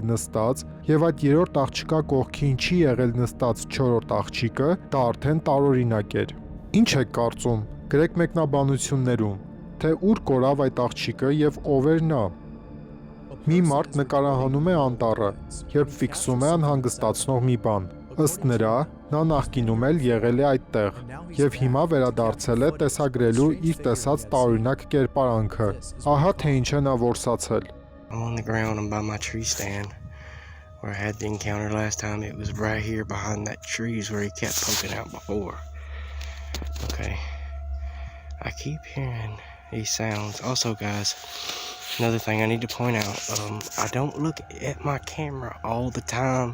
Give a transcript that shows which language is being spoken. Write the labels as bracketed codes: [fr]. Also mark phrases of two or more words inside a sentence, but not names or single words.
[hy] նստած եւ այդ երրորդ աղջկա կողքին չի եղել նստած 4-րդ աղջիկը, դա արդեն տարօրինակ էր։ Ինչ եք կարծում, գրեք մեկնաբանություններում, թե ուր կորավ այդ աղջիկը եւ ով էր նա։ Մի մարդ նկարահանում է անտառը, երբ ֆիքսում է անհանգստացնող մի բան։ Ըստ նրա, նա նախկինում էլ եղել է այդտեղ եւ հիմա վերադարձել է տեսագրելու իր տեսած տարօրինակ կերպարանքը։ Ահա թե ինչ է նա որսացել։ [en] I'm on the ground. I'm by my tree stand where I had the encounter last time. It was right here behind that trees where he kept poking out before. Okay. I keep hearing these sounds. Also, guys, another thing I need to point out, I don't look at my camera all the time.